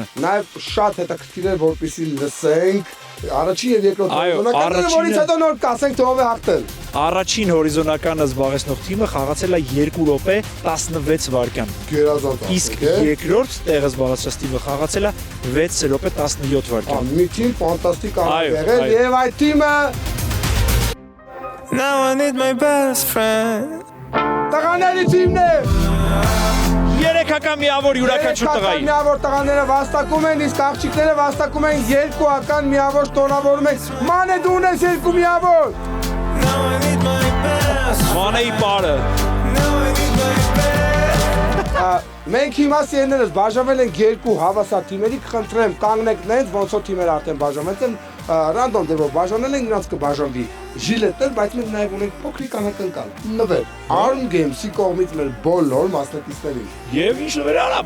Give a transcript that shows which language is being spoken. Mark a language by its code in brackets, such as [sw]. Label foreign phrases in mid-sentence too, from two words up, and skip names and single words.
[hy] Նաև շատ հետաքրքիր է, որպեսզի լսենք առաջին եւ երկրորդ հորիզոնականը, որից հետո նոր կասենք թե ով է հաղթել։ Առաջին հորիզոնականը զբաղեցնող թիմը խաղացել է 2 րոպե 16 վայրկյան։ Գերազանց։ Իսկ երկրորդ տեղը զբաղեցրած թիմը խաղացել է 6 րոպե 17 վայրկյան։ Մի թիմ ֆանտաստիկ արավ եղել եւ այդ թիմը [en] Now I need my best friend. [hy] տղաների թիմն է։ 3-ական միավոր յուրաքանչյուր տղայի։ Միավոր տղաները վաստակում են, իսկ աղջիկները վաստակում են 2-ական միավոր տոնավորում են։ Մանե դու ունես 2 միավոր։ [en] Now I need my best. [hy] Մանեի բարը։ [en] Now I need my best. [hy] Մենք հիմա սերներս բաժանվել ենք 2 հավասար թիմերի, կխնդրեմ կանգնեք նենց, ոնց որ թիմերը արդեն բաժանվել են, ռանդոմ դեպով բաժանել են, նրանց կբաժանվի ժիլետներ, բայց մենք նաև ունենք փոքրիկ անակնկալ, նվեր։ Arm Games-ի կողմից մեր բոլոր մասնակիցներին։ Եվ ինչ նվեր արավ։